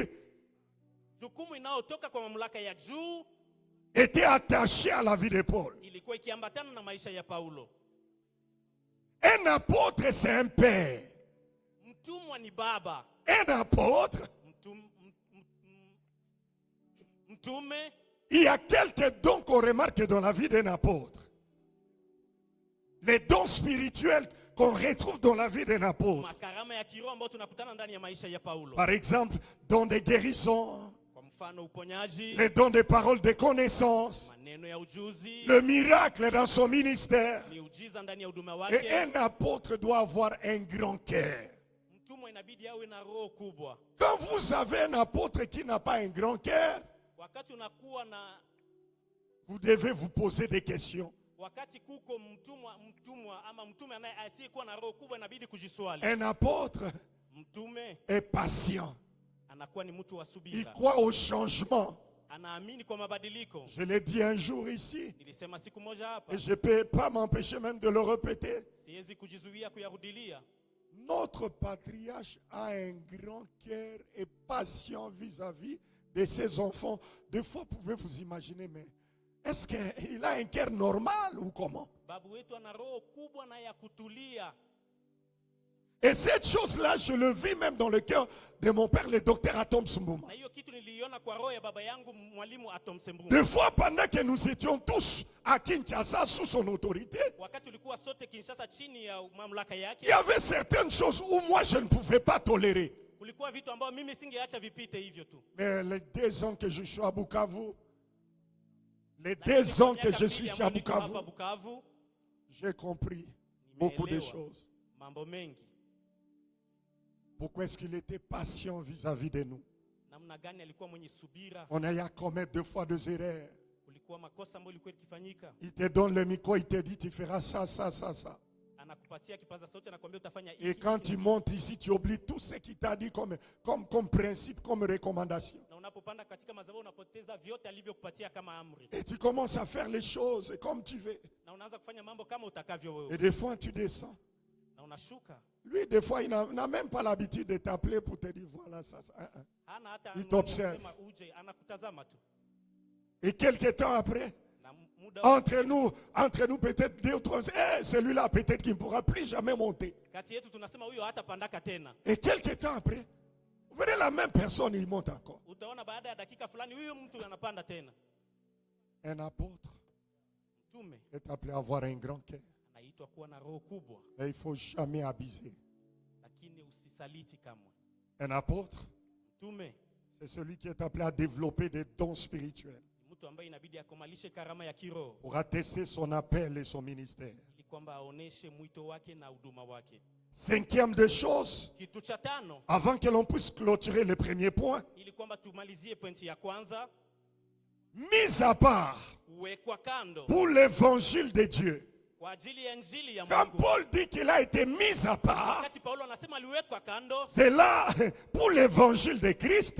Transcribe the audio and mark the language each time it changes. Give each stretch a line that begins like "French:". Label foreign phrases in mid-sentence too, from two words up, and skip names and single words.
Swahili: jukumu inayotoka kwa mamlaka ya juu
French: était attachée à la vie de Paul.
Swahili: ilikuwa ikiambatana na maisha ya Paulo.
French: Un apôtre, c'est un père.
Swahili: Mtumwa ni baba.
French: Un apôtre,
Swahili: Mtume,
French: il y a quelques dons qu'on remarque dans la vie d'un apôtre. Les dons spirituels qu'on retrouve dans la vie d'un apôtre.
Swahili: makarama ya kiroho ambayo tunakutana ndani ya maisha ya Paulo.
French: Par exemple, dons de guérison,
Swahili: Kwa mfano uponyaji,
French: les dons de paroles de connaissance,
Swahili: maneno ya ujuzi,
French: le miracle dans son ministère.
Swahili: miujiza ndani ya huduma
French: Et
Swahili: wake.
French: un apôtre doit avoir un grand cœur.
Swahili: Mtumwa inabidi awe na roho kubwa.
French: Quand vous avez un apôtre qui n'a pas un grand cœur,
Swahili: Wakati unakuwa na
French: vous devez vous poser des questions.
Swahili: wakati kuko mtumwa ama mtume asiyekuwa na roho kubwa, inabidi kujiswali.
French: Un apôtre
Swahili: Mtume
French: est patient.
Swahili: anakuwa ni mtu wa
French: Il
Swahili: subira,
French: croit au changement.
Swahili: anaamini kwa mabadiliko.
French: Je l'ai dit un jour ici,
Swahili: Nilisema siku moja hapa,
French: et je ne peux pas m'empêcher même de le répéter.
Swahili: siwezi kujizuia kuyarudilia.
French: Notre patriarche a un grand cœur et patient vis-à-vis de ses enfants. Des fois, vous pouvez vous imaginer, mais est-ce qu'il a un cœur normal ou comment?
Swahili: Babu wetu ana roho kubwa na ya kutulia.
French: Et cette chose-là, je le vis même dans le cœur de mon père, le docteur Atom Sumbouma.
Swahili: Na hiyo kitu niliiona kwa roho ya baba yangu mwalimu Atom Sembungu.
French: Des fois, pendant que nous étions tous à Kinshasa sous son autorité,
Swahili: Wakati tulikuwa sote Kinshasa chini ya mamlaka
French: il
Swahili: yake,
French: y avait certaines choses où moi je ne pouvais pas tolérer.
Swahili: kulikuwa vitu ambavyo mimi singeacha vipite hivyo tu.
French: Mais les 2 ans que je suis à Bukavu, les 2 ans que je suis à Bukavu, Bukavu, j'ai compris beaucoup de
Swahili: Nimeelewa
French: choses.
Swahili: mambo mengi.
French: Pourquoi est-ce qu'il était patient vis-à-vis de nous?
Swahili: Namna gani alikuwa mwenye subira.
French: On a eu à commettre 2 fois 2 erreurs.
Swahili: Kulikuwa makosa ambayo ilikuwa ikifanyika.
French: Il te donne le micro, il te dit tu feras ça, ça, ça, ça.
Swahili: Anakupatia kipaza sauti, anakuambia utafanya
French: Et
Swahili: hiki.
French: quand tu montes ici, tu oublies tout ce qu'il t'a dit comme principe, comme recommandation.
Swahili: Na unapopanda katika madhabahu unapoteza vyote alivyokupatia kama amri.
French: Et tu commences à faire les choses comme tu veux.
Swahili: Na unaanza kufanya mambo kama utakavyo wewe.
French: Et des fois, tu descends.
Swahili: Na unashuka.
French: Lui, des fois, il n'a même pas l'habitude de t'appeler pour te dire voilà ça. Ça.
Swahili: Hana hata
French: Il t'observe.
Swahili: uje, anakutazama tu.
French: Et quelques temps après,
Swahili: Na muda
French: entre nous peut-être 2 ou 3, celui-là peut-être qu'il ne pourra plus jamais monter.
Swahili: kati yetu tunasema huyo hata pandaka tena.
French: Et quelques temps après, vous verrez la même personne, il monte encore.
Swahili: Utaona baada ya dakika fulani huyo mtu anapanda tena.
French: Un apôtre
Swahili: Mtume
French: est appelé à avoir un grand cœur.
Swahili: anaitwa kuwa na roho kubwa,
French: Mais il ne faut jamais abuser.
Swahili: lakini usisaliti kamwe.
French: Un apôtre,
Swahili: Mtume
French: c'est celui qui est appelé à développer des dons spirituels
Swahili: ni mtu ambaye inabidi akomalishe karama ya kiroho
French: pour attester son appel et son ministère.
Swahili: ili kwamba aoneshe mwito wake na huduma wake.
French: 5e des choses,
Swahili: Kitu cha tano,
French: avant que l'on puisse clôturer le premier point,
Swahili: ili kwamba tumalizie pointi ya kwanza,
French: mis à part
Swahili: uwekwa kando
French: pour l'évangile de Dieu.
Swahili: kwa ajili ya injili ya
French: Quand
Swahili: Mungu.
French: Paul dit qu'il a été mis à part,
Swahili: Wakati Paulo anasema aliwekwa kando
French: c'est là pour l'évangile de Christ.